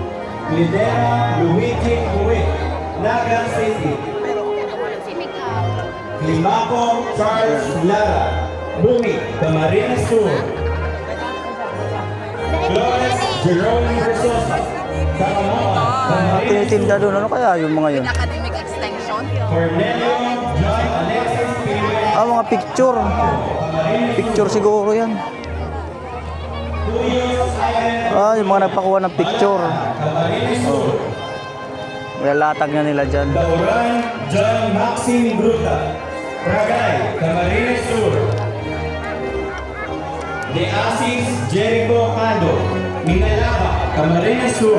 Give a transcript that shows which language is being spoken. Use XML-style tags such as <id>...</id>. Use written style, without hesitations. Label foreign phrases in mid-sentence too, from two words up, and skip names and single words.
<tl>Lidera Luigi Kuwit, Naga City. Climaco Charles Lara, Bumi, Camarines Sur. Flores Jerome Versosa, Sakamoa, Camarines Tinitinda doon. Ano kaya yung mga yun?</tl> <en>Academic extension.</en> <tl>Cornelio John Alexis Pinuel, Mga picture. Picture siguro yan. Yung mga nagpakuha ng picture. Camarines Sur. May latag na nila dyan. Dauran John Maxine Bruta, Ragay, Camarines Sur. De Asis Jericho Cado, Minalaba, Camarines Sur.</tl>